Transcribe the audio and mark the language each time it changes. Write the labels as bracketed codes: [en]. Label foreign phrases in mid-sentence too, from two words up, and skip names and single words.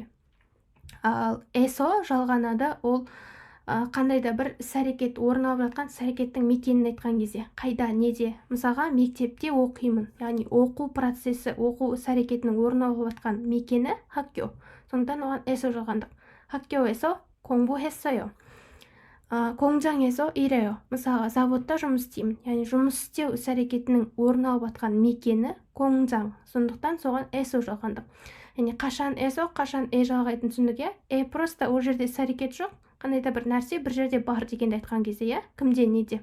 [kk] ал эсо жалғанады, ол қандай да бір іс-әрекет орын алып жатқан іс-әрекеттің мекенін айтқан кезде. қайда, неде. мысалға мектепте оқимын, яғни оқу процесі, оқу іс-әрекетінің орын алып жатқан мекені хаккё. сондықтан оған эсо жалғандық. [ko] 학교에서 공부했어요. 공장에서 일해요. [kk] мысалға заводта жұмыс істеймін. яғни жұмыс істеу іс-әрекетінің орын алып жатқан мекені 공장. сондықтан соған эсо жалғандық. яғни қашан эсо, қашан жалғайтын түсіндік, просто ол жерде іс-әрекет жоқ, қандай да бір нәрсе бір жерде бар дегенді айтқан кезде, кімде, неде.